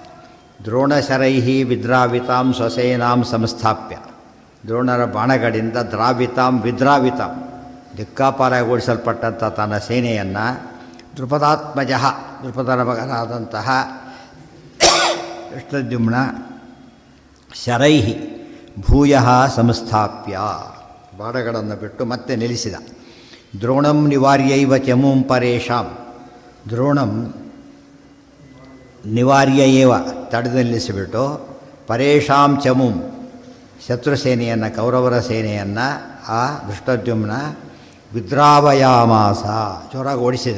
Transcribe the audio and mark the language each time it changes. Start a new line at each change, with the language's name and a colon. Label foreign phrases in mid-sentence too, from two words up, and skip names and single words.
Sanskrit: ದ್ರೋಣಶರೈಃ ವಿದ್ರಾವಿತಾಂ ಸ್ವಸೇನಾಂ ಸಂಸ್ಥಾಪ್ಯ,
Kannada: ದ್ರೋಣರ ಬಾಣಗಳಿಂದ
Sanskrit: ದ್ರಾವಿತಾಂ ವಿದ್ರಾವಿತಾಂ
Kannada: ದಿಕ್ಕಾಪಾಲಾಗಿ ಓಡಿಸಲ್ಪಟ್ಟಂಥ ತನ್ನ ಸೇನೆಯನ್ನು ದೃಪದಾತ್ಮಜ ದೃಪದರ ಮಗನಾದಂತಹ ದೃಷ್ಟದ್ಯುಮ್ನ
Sanskrit: ಶರೈಹಿ ಭೂಯ ಸಂಸ್ಥಾಪ್ಯ
Kannada: ಬಾಣಗಳನ್ನು ಬಿಟ್ಟು ಮತ್ತೆ ನಿಲ್ಲಿಸಿದ.
Sanskrit: ದ್ರೋಣಂ ನಿವಾರ್ಯೈವ ಚಮುಂ ಪರೇಶಾಂ ದ್ರೋಣಂ ನಿವಾರ್ಯೈವ
Kannada: ತಡೆದು ನಿಲ್ಲಿಸಿಬಿಟ್ಟು
Sanskrit: ಪರೇಶಾಂ ಚಮುಂ
Kannada: ಶತ್ರುಸೇನೆಯನ್ನು ಕೌರವರ ಸೇನೆಯನ್ನು ಆ ದೃಷ್ಟದ್ಯುಮ್ನ ವಿದ್ರಾವಯಾಮಾಸ ಜೋರಾಗಿ ಓಡಿಸಿದ.